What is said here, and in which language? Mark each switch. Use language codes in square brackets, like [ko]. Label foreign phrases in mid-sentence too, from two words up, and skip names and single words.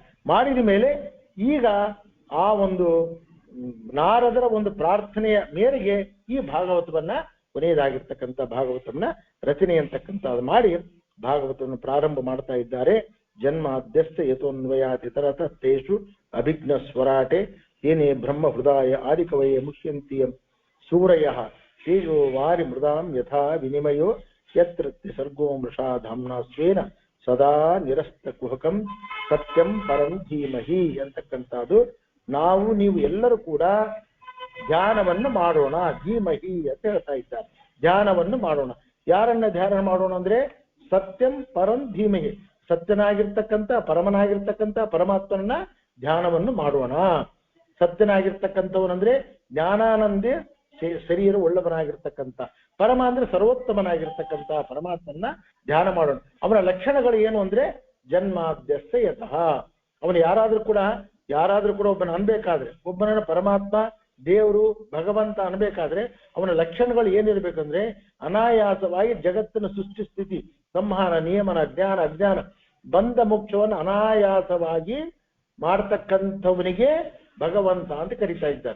[kn] ಮಾಡಿದ ಮೇಲೆ ಈಗ ಆ ಒಂದು ನಾರದರ ಒಂದು ಪ್ರಾರ್ಥನೆಯ ಮೇರೆಗೆ ಈ ಭಾಗವತವನ್ನ ಕೊನೆಯದಾಗಿರ್ತಕ್ಕಂಥ ಭಾಗವತವನ್ನ ರಚನೆ ಅಂತಕ್ಕಂಥದ್ದು ಮಾಡಿ ಭಾಗವತವನ್ನು ಪ್ರಾರಂಭ ಮಾಡ್ತಾ ಇದ್ದಾರೆ. [sa] ಜನ್ಮಾದ್ಯಸ್ತ ಯಥೋನ್ವಯಾತಿತರತ ತೇಷು ಅಭಿಜ್ಞ ಸ್ವರಾಟೆ ಏನೇ ಬ್ರಹ್ಮ ಹೃದಯ ಆದಿಕವಯೇ ಮುಖ್ಯಂತಿಯ ಸೂರಯ ತೇಜೋ ವಾರಿ ಮೃದಾಂ ಯಥಾ ವಿನಿಮಯೋ ಯತ್ರ ಸರ್ಗೋ ಮೃಷಾ ಧಾಮ್ನಾ ಸ್ವೇನ ಸದಾ ನಿರಸ್ತ ಕುಹಕಂ ಸತ್ಯಂ ಪರಂ ಧೀಮಹಿ ಅಂತಕ್ಕಂಥದ್ದು. [kn] ನಾವು ನೀವು ಎಲ್ಲರೂ ಕೂಡ ಧ್ಯಾನವನ್ನು ಮಾಡೋಣ, ಧೀಮಹಿ ಅಂತ ಹೇಳ್ತಾ ಇದ್ದಾರೆ. ಧ್ಯಾನವನ್ನು ಮಾಡೋಣ. ಯಾರನ್ನ ಧ್ಯಾನ ಮಾಡೋಣ ಅಂದ್ರೆ [sa] ಸತ್ಯಂ ಪರಂ ಧೀಮಹಿ, [kn] ಸತ್ಯನಾಗಿರ್ತಕ್ಕಂಥ ಪರಮನಾಗಿರ್ತಕ್ಕಂಥ ಪರಮಾತ್ಮನ ಧ್ಯಾನವನ್ನು ಮಾಡೋಣ. ಸತ್ಯನಾಗಿರ್ತಕ್ಕಂಥವನಂದ್ರೆ ಜ್ಞಾನಾನಂದೇ ಶರೀರ ಉಳ್ಳವನಾಗಿರ್ತಕ್ಕಂಥ, ಪರಮ ಅಂದ್ರೆ ಸರ್ವೋತ್ತಮನಾಗಿರ್ತಕ್ಕಂಥ ಪರಮಾತ್ಮನ ಧ್ಯಾನ ಮಾಡೋಣ. ಅವನ ಲಕ್ಷಣಗಳು ಏನು ಅಂದ್ರೆ [sa] ಜನ್ಮಾದ್ಯಸ್ತ ಯತಃ, [kn] ಅವನು ಯಾರಾದ್ರೂ ಕೂಡ ಒಬ್ಬನ ಅನ್ಬೇಕಾದ್ರೆ, ಒಬ್ಬನ ಪರಮಾತ್ಮ ದೇವರು ಭಗವಂತ ಅನ್ಬೇಕಾದ್ರೆ ಅವನ ಲಕ್ಷಣಗಳು ಏನಿರ್ಬೇಕಂದ್ರೆ ಅನಾಯಾಸವಾಗಿ ಜಗತ್ತಿನ ಸೃಷ್ಟಿ ಸ್ಥಿತಿ ಸಂಹಾರ ನಿಯಮನ ಜ್ಞಾನ ಅಜ್ಞಾನ ಬಂಧ ಮೋಕ್ಷವನ್ನು ಅನಾಯಾಸವಾಗಿ ಮಾಡ್ತಕ್ಕಂಥವನಿಗೆ ಭಗವಂತ ಅಂತ ಕರಿತಾ ಇದ್ದಾರೆ.